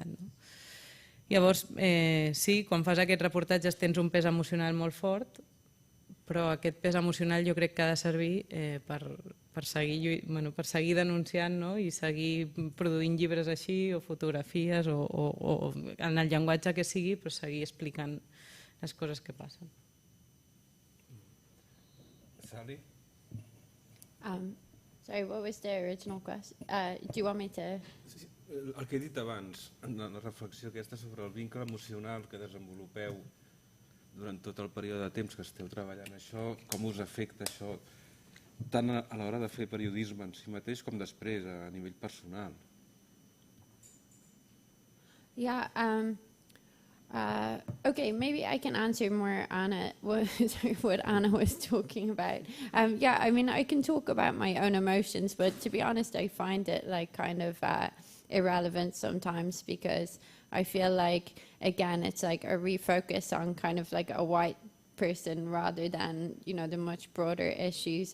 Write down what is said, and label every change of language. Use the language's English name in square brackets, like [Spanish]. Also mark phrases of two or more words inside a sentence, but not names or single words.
[Catalan] Llavors, sí, quan fas aquest reportatge tens un pes emocional molt fort, però aquest pes emocional jo crec que ha de servir per seguir denunciant i seguir produint llibres així o fotografies o en el llenguatge que sigui, però seguir explicant les coses que passen. [English] Sally? Sorry, what was the original question? Do you want me to... [Catalan] El que he dit abans, en la reflexió aquesta sobre el vincle emocional que desenvolupeu durant tot el període de temps que esteu treballant això, com us afecta això, tant a l'hora de fer periodisme en si mateix com després a nivell personal? [English] Yeah, okay, maybe I can answer more Anna, what Anna was talking about. Yeah, I mean, I can talk about my own emotions, but to be honest, I find it kind of irrelevant sometimes because I feel like, again, it's like a refocus on kind of like a white person rather than, the much broader issues.